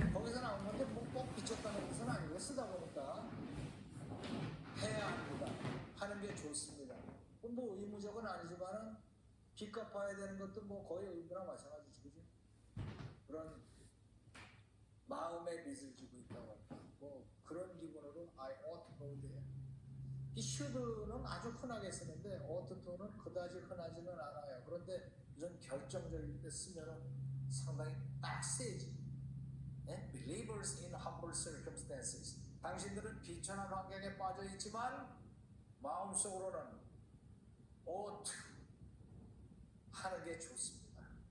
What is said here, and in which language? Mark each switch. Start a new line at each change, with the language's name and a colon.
Korean: 거기서 나온 건데 꼭 빚졌다는 것은 아니고 쓰다 보니까 해야 합니다. 하는 게 좋습니다. 뭐 의무적은 아니지만은 빚 갚아야 되는 것도 뭐 거의 의무랑 마찬가지지, 그지? 그런 마음의 빚을 지고 있다고 할까? 뭐 그런 기분으로
English: I ought to go there.
Korean: 이 should는 아주 흔하게 쓰는데 ought to는 그다지 흔하지는 않아요. 그런데 이런 결정적일 때 쓰면은 상당히 딱 세지. 네?
English: Believers in humble circumstances.
Korean: 당신들은 비천한 환경에 빠져 있지만 마음속으로는 ought 하는 게 좋습니다.